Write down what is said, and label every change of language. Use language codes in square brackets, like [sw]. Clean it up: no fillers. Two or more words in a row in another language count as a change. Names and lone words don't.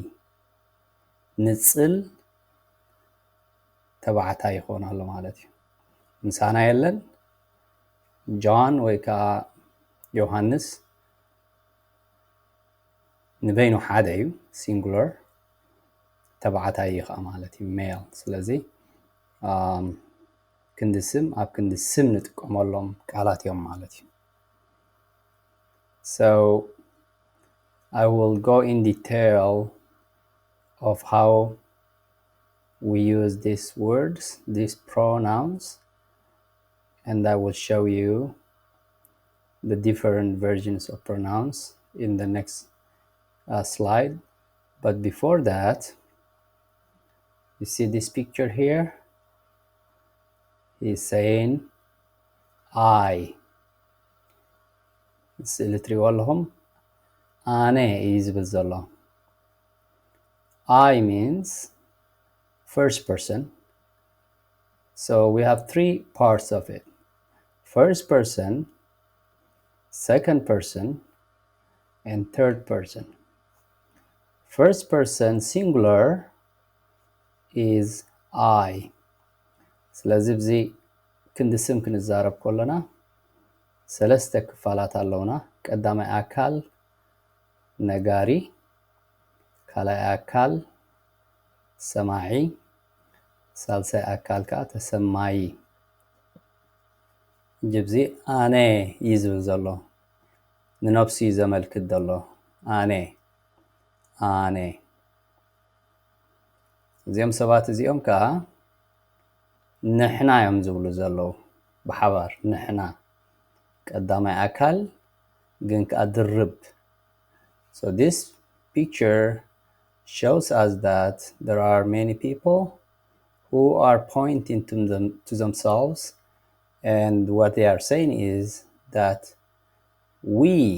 [ti] ንፅል ተባዕታይ ይኾን ኣሎ ማለት እዩ። ምሳና የለን ጆን ወይ ከዓ ዮሃንስ ንበይኑ ሓደ እዩ ሲንጉላር ተባዕታይ ይኻ ማለት እዩ ሜል። ስለዚ ክንዲ ስም ኣብ ክንዲ ስም ንጥቀመሎም ቃላት እዮም ማለት እዩ። [en] So I will go in detail of how we use these words, these pronouns, and I will show you the different versions of pronouns in the next slide. But before that, you see this picture here? He's saying I. [ti] ስእሊ ትሪእዎ ኣለኹም ኣነ እዩ ዝብል ዘሎ። [en] I means first person. So we have three parts of it. First person, second person, and third person. First person singular is I. [ti] ስለዚ ብዚ ክንዲ ስም ክንዛረብ ከለና ሰለስተ ክፋላት ኣለውና። ቀዳማይ ኣካል ነጋሪ፣ ካልኣይ ኣካል ሰማዒ፣ ሳልሳይ ኣካል ከዓ ተሰማይ። ጅብዚ ኣነ እዩ ዝብል ዘሎ ንነፍሲ እዩ ዘመልክት ዘሎ ኣነ ኣነ። እዚኦም ሰባት እዚኦም ከዓ ንሕና እዮም ዝብሉ ዘለዉ ብሓባር ንሕና ቀዳማይ ኣካል ግን ከዓ ድርብ. [en] So this picture shows us that there are many people who are pointing to themselves, and what they are saying is that we.